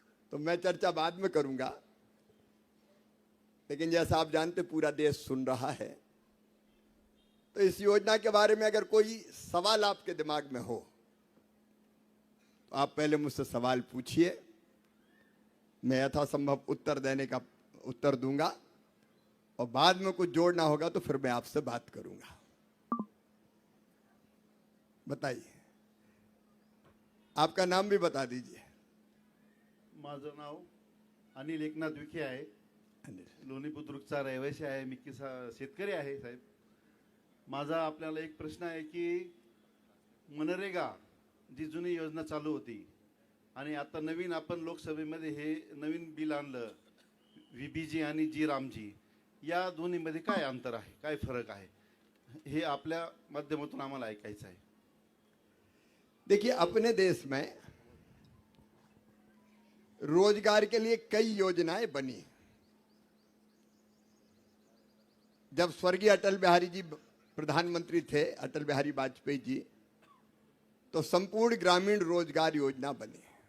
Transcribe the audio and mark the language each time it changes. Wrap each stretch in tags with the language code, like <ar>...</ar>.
<hi>तो मैं चर्चा बाद में करूंगा, लेकिन जैसा आप जानते पूरा देश सुन रहा है, तो इस योजना के बारे में अगर कोई सवाल आपके दिमाग में हो तो आप पहले मुझसे सवाल पूछिए, मैं यथासंभव उत्तर दूंगा, और बाद में कुछ जोड़ना होगा तो फिर मैं आपसे बात करूंगा। बताइए, आपका नाम भी बता दीजिए।</hi> <mr>माझं नाव अनिल एकनाथ विखे आहे, लोणी बुद्रुकचा रहिवासी आहे, मी शेतकरी आहे साहेब। माझा आपल्याला एक प्रश्न आहे की मनरेगा जी जुनी योजना चालू होती आणि आता नवीन आपण लोकसभेमध्ये हे नवीन बिल आणलं, व्हीबीजी आणि जी रामजी, या दोन्हीमध्ये काय अंतर आहे, काय फरक आहे, हे आपल्या माध्यमातून आम्हाला ऐकायचं आहे।</mr> <hi>देखिए, अपने देश में रोजगार के लिए कई योजनाएं बनी। जब स्वर्गीय अटल बिहारी जी प्रधानमंत्री थे, अटल बिहारी वाजपेयी जी, तो संपूर्ण ग्रामीण रोजगार योजना बनी।</hi>